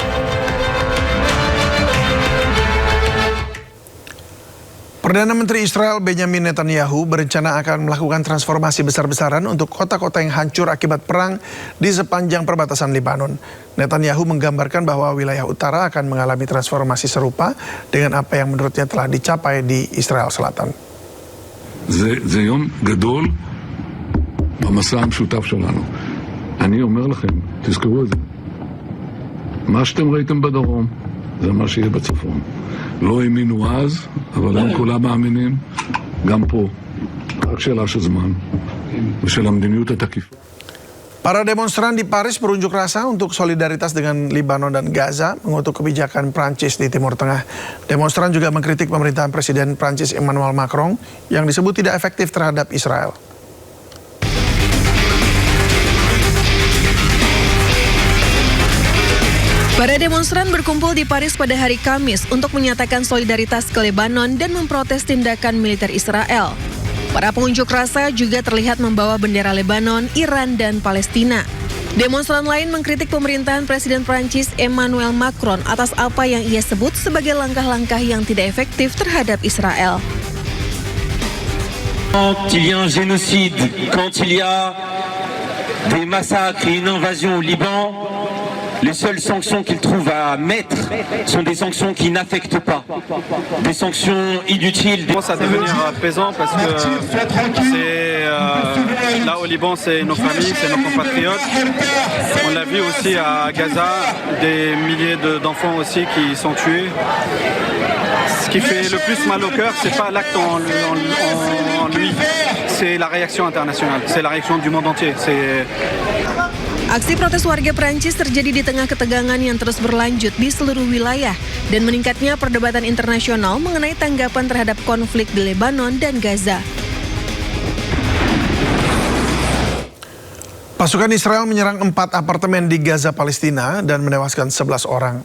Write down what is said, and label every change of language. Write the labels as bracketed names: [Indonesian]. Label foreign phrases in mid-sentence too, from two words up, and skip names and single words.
[Indonesian] Perdana Menteri Israel Benjamin Netanyahu berencana akan melakukan transformasi besar-besaran untuk kota-kota yang hancur akibat perang di sepanjang perbatasan Lebanon. Netanyahu menggambarkan bahwa wilayah utara akan mengalami transformasi serupa dengan apa yang menurutnya telah dicapai di Israel Selatan. [Hebrew] זה יום גדול במסע המשותף שלנו. אני אומר לכם, תזכרו את זה. מה שאתם ראיתם בדרום, זה מה שיהיה בצפון. לא האמינו אז, אבל הם כולם מאמינים, גם פה. רק שאלה של זמן, ושל המדיניות התקיפה. [Indonesian] Para demonstran di Paris berunjuk rasa untuk solidaritas dengan Lebanon dan Gaza mengutuk kebijakan Prancis di Timur Tengah. Demonstran juga mengkritik pemerintahan Presiden Prancis Emmanuel Macron yang disebut tidak efektif terhadap Israel. Para demonstran berkumpul di Paris pada hari Kamis untuk menyatakan solidaritas ke Lebanon dan memprotes tindakan militer Israel. Para pengunjuk rasa juga terlihat membawa bendera Lebanon, Iran, dan Palestina. Demonstran lain mengkritik pemerintahan Presiden Prancis Emmanuel Macron atas apa yang ia sebut sebagai langkah-langkah yang tidak efektif terhadap Israel. [French] Quand il y a un génocide, quand il y a des massacres et une invasion au Liban, les seules sanctions qu'ils trouvent à mettre sont des sanctions qui n'affectent pas, des sanctions inutiles. Ça commence à devenir pesant parce que c'est là au Liban, c'est nos familles, c'est nos compatriotes. On l'a vu aussi à Gaza, des milliers d'enfants aussi qui sont tués. Ce qui fait le plus mal au cœur, c'est pas l'acte en lui, c'est la réaction internationale, c'est la réaction du monde entier. [Indonesian] Aksi protes warga Prancis terjadi di tengah ketegangan yang terus berlanjut di seluruh wilayah dan meningkatnya perdebatan internasional mengenai tanggapan terhadap konflik di Lebanon dan Gaza. Pasukan Israel menyerang 4 apartemen di Gaza, Palestina dan menewaskan 11 orang.